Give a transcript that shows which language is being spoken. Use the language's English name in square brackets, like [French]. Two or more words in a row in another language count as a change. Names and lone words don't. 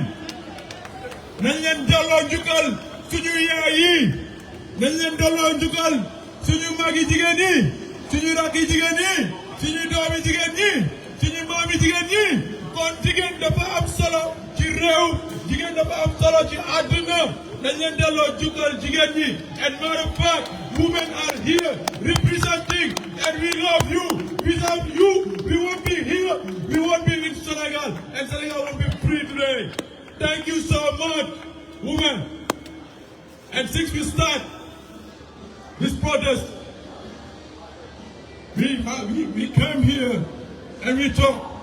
[Wolof] nañ leen delloo njukkal suñu yaay yi nañ leen delloo njukkal suñu mag yi jigéen yi suñu rakk yi jigéen yi suñu doom yi jigéen ñi suñu maam yi jigéen ñi kon jigéen dafa am solo ci réew jigéen dafa am solo ci àdduna nañ leen delloo njukkal jigéen ñi [English] and matter of fact women are here representing and we love you. Without you we won't be here, we won't be in Senegal, and Senegal won't be free today. Thank you so much, women. And since we start this protest, we came here and we talk.